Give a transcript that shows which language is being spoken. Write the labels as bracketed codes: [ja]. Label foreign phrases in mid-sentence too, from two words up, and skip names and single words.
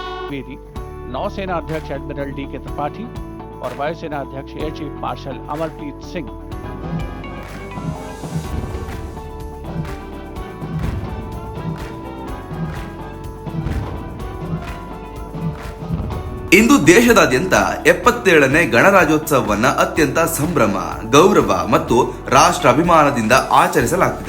[hi] द्विवेदी, नौसेना अध्यक्ष एडमिरल डी के त्रिपाठी और वायुसेना अध्यक्ष एयर चीफ मार्शल अमरप्रीत सिंह। [kn] ಇಂದು ದೇಶದಾದ್ಯಂತ 77ನೇ ಗಣರಾಜ್ಯೋತ್ಸವವನ್ನು ಅತ್ಯಂತ ಸಂಭ್ರಮ, ಗೌರವ ಮತ್ತು ರಾಷ್ಟ್ರ ಅಭಿಮಾನದಿಂದ ಆಚರಿಸಲಾಗುತ್ತಿದೆ.